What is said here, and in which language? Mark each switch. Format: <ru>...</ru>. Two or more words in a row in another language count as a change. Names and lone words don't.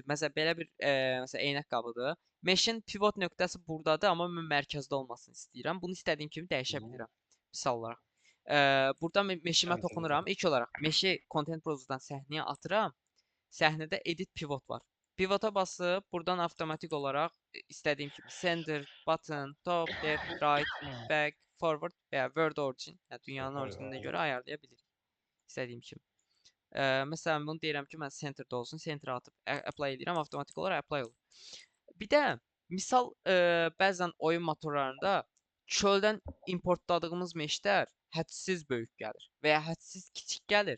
<az>Məsələn belə bir məsələn eynək qabıdır. Meshin pivot nöqtəsi burdadır, amma mən mərkəzdə olmasını istəyirəm. Bunu istədiyim kimi dəyişə bilirəm. Misal olaraq. Burada meşimə toxunuram. İlk olaraq meşi</az> <en>content browserdan</en> <az>səhnəyə atıram. Səhnədə edit pivot var. Pivota basıb buradan avtomatik olaraq istədiyim kimi</az> <en>center, button, top, left, right, back, forward</en> <az>və ya</az> <en>word origin,</en> <az>yəni dünyanın orijininə görə ayarlaya bilirik. İstədiyim kimi. Məsələn bunu deyirəm ki, mən centerdə olsun, centerə atıb apply edirəm, avtomatik olaraq apply olur. Bir də misal bəzən oyun motorlarında çöldən importladığımız meşlər hədsiz böyük gəlir və ya hədsiz kiçik gəlir.</az>